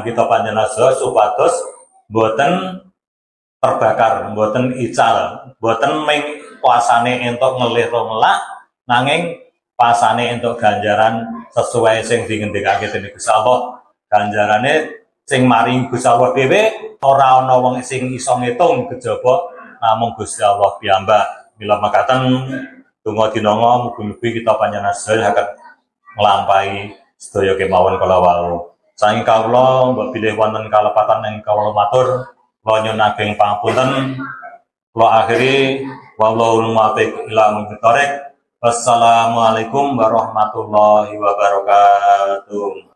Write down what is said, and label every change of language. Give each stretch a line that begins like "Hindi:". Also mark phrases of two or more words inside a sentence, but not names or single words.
Javanese: kita panjenengan supados mboten terbakar, mboten ical, mboten ming puasane entuk ngelih ngelak nanging pasane entuk ganjaran sesuai sing dingendikake dening Gusti Allah ganjarane sing maring Gusti Allah dhewe ora ana wong sing iso ngitung kejaba namung Gusti Allah piyambak. Mila makaten donga dinonga mugi-mugi kita panjenengan sedaya saged nglampahi sedaya kemawon kala wau. Saking kawula mbok bilih wonten kalepatan ing kawula matur kula nyuwun ageng pangapunten. Kula akhiri
Arabic: والله الموفق إلى أقوم الطريق. والسلام عليكم ورحمة الله وبركاته.